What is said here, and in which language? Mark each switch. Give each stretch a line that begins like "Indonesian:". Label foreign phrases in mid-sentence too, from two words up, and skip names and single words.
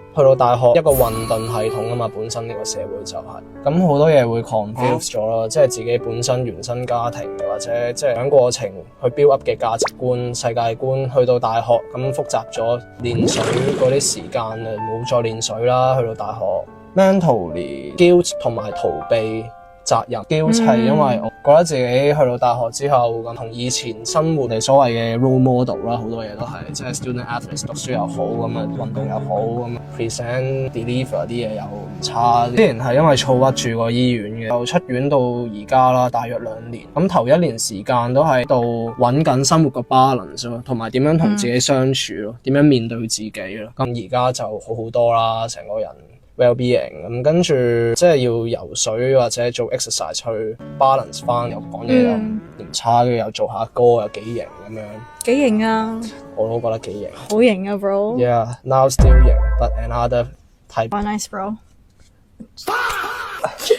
Cantonese: 去到大學一個混沌系統啊嘛，本身呢個社會就係咁好多嘢會 confuse 咗啦，即係自己本身原生家庭或者即係喺過程去
English: build up
Cantonese: 嘅價值觀、世界觀，去到大學咁複雜咗，練水嗰啲時間啊冇再練水啦，去到大學
English: mentally guilt
Cantonese: 同埋逃避責任，guilt 係因為我覺得自己去到大學之後咁同以前生活你所謂嘅
English: role model
Cantonese: 啦，好多嘢都係即係
English: student athletes
Cantonese: 讀書又好咁啊，運動又好咁啊
English: present deliver
Cantonese: 啲嘢又唔差。之前係因為躁鬱住過醫院嘅，又出院到而家啦，大約2年。咁頭1年時間都喺度揾緊生活個 balance 咯，同埋點樣同自己相處咯，點樣面對自己咯。咁而家就好好多啦，成個人。well-being 咁跟住即係要游水或者做 exercise 去 balance 翻，又講嘢又唔差，跟住又做下歌又幾型咁樣。幾型啊！我都覺得幾型。好型啊 bro。
English: Yeah, now still 型 but another type. Oh, nice bro.